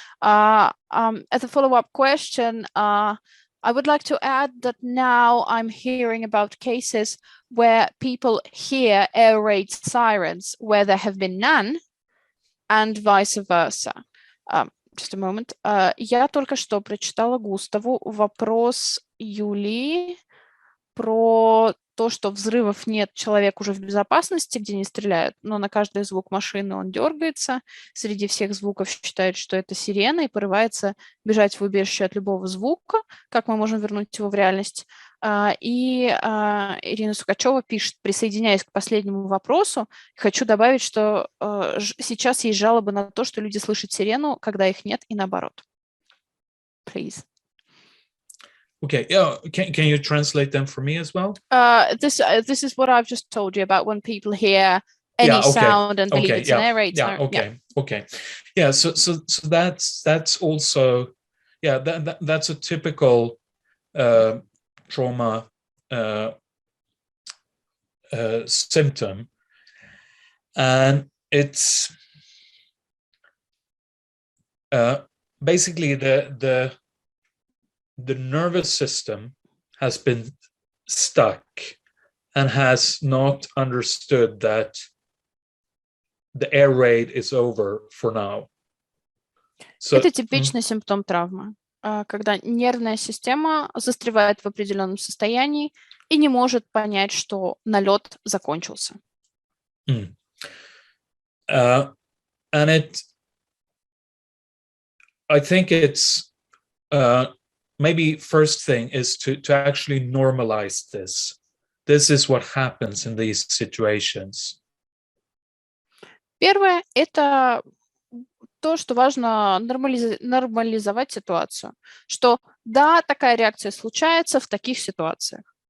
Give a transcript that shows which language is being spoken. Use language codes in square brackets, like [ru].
[en] As a follow-up question, I would like to add that now I'm hearing about cases where people hear air raid sirens where there have been none, and vice versa. Just a moment. [ru] Я только что прочитала Густаву вопрос Юлии про то, что взрывов нет, человек уже в безопасности, где не стреляют, но на каждый звук машины он дергается, среди всех звуков считает, что это сирена, и порывается бежать в убежище от любого звука, как мы можем вернуть его в реальность. И Ирина Сукачева пишет: присоединяясь к последнему вопросу, хочу добавить, что сейчас есть жалобы на то, что люди слышат сирену, когда их нет, и наоборот. [en] Please. Okay, yeah. Can you translate them for me as well? This is what I've just told you about when people hear any sound and believe it's an air raid siren. Okay. Yeah, so that's also that's a typical trauma symptom, and it's basically the nervous system has been stuck and has not understood that the air raid is over for now. So, [ru] Это типичный симптом травмы, когда нервная система застревает в определенном состоянии и не может понять, что налет закончился. [en] And I think it's maybe first thing is to actually normalize this. This is what happens in these situations. [ru] Первое – это то, что важно нормализовать ситуацию, что да, такая реакция случается в таких ситуациях.